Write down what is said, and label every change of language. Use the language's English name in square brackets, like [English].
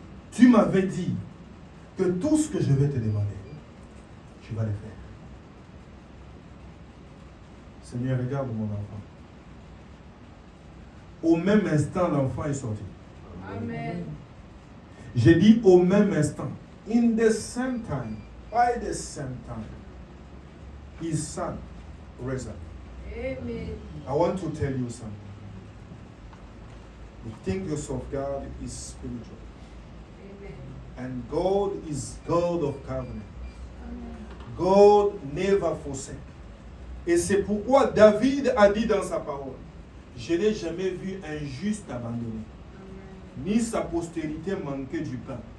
[French] Tu m'avais dit que tout ce que je vais te demander, tu vas le faire. Seigneur, regarde mon enfant. Au même instant, l'enfant est sorti. Amen. J'ai dit au même instant. [English] In the same time, by the same time, his son rose up. Amen. I want to tell you something. The things of God is spiritual. Amen. And God is God of covenant. Amen. God never forsake. [French] Et c'est pourquoi David a dit dans sa parole, je n'ai jamais vu un juste abandonné, ni sa postérité manquer du pain,